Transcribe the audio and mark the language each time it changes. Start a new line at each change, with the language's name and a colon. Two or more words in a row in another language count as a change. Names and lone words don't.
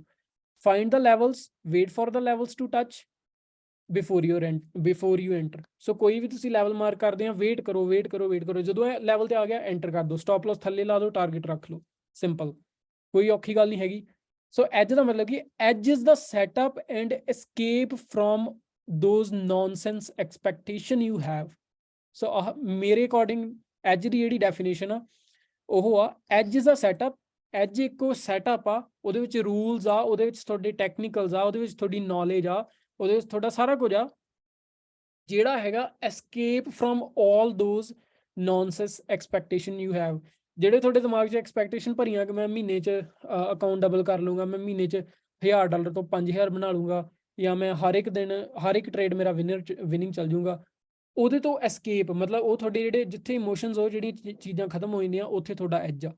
English: Find the levels, wait for the levels to touch before you enter.
Punjabi: ਸੋ ਕੋਈ ਵੀ ਤੁਸੀਂ
English: level mark
Punjabi: ਕਰਦੇ ਆ, ਵੇਟ ਕਰੋ, ਜਦੋਂ ਇਹ ਲੈਵਲ ਤੇ ਆ ਗਿਆ ਐਂਟਰ ਕਰ ਦਿਓ,
English: stop loss
Punjabi: ਥੱਲੇ ਲਾ ਦਿਓ, ਟਾਰਗੇਟ ਰੱਖ ਲਓ, ਸਿੰਪਲ, ਕੋਈ ਔਖੀ ਗੱਲ ਨਹੀਂ ਹੈਗੀ।
English: so edge
Punjabi: ਦਾ ਮਤਲਬ ਕਿ
English: edge is the setup and escape from those nonsense expectation you have।
Punjabi: ਸੋ ਮੇਰੇ ਅਕੋਰਡਿੰਗ ਐਜ ਦੀ ਜਿਹੜੀ ਡੈਫੀਨੇਸ਼ਨ ਆ ਉਹ ਆ,
English: edge is a setup.
Punjabi: ਐਜ ਇੱਕ ਸੈਟਅਪ ਆ, ਉਹਦੇ ਵਿੱਚ ਰੂਲਸ ਆ, ਉਹਦੇ ਵਿੱਚ ਤੁਹਾਡੇ ਟੈਕਨੀਕਲਸ ਆ, ਉਹਦੇ ਵਿੱਚ ਤੁਹਾਡੀ ਨੌਲੇਜ ਆ, ਉਹਦੇ ਵਿੱਚ ਤੁਹਾਡਾ ਸਾਰਾ ਕੁਝ ਆ, ਜਿਹੜਾ ਹੈਗਾ
English: escape from all those nonsense expectation you have।
Punjabi: ਜਿਹੜੇ ਤੁਹਾਡੇ ਦਿਮਾਗ 'ਚ ਐਕਸਪੈਕਟੇਸ਼ਨ ਭਰੀਆਂ ਕਿ ਮੈਂ ਮਹੀਨੇ 'ਚ
English: account double
Punjabi: ਕਰ ਲੂੰਗਾ, ਮੈਂ ਮਹੀਨੇ 'ਚ $1000 ਤੋਂ 5000 ਬਣਾ ਲੂੰਗਾ, ਜਾਂ ਮੈਂ ਹਰ ਇੱਕ ਦਿਨ ਹਰ ਇੱਕ ਟ੍ਰੇਡ ਮੇਰਾ ਵਿਨਿੰਗ ਚੱਲ ਜੂਗਾ, ਉਹਦੇ ਤੋਂ ਐਸਕੇਪ, ਮਤਲਬ ਉਹ ਤੁਹਾਡੇ ਜਿਹੜੇ ਜਿੱਥੇ ਇਮੋਸ਼ਨਸ, ਉਹ ਜਿਹੜੀਆਂ ਚੀਜ਼ਾਂ ਖਤਮ ਹੋ ਜਾਂਦੀਆਂ, ਉੱਥੇ ਤੁਹਾਡਾ ਐਜ ਆ।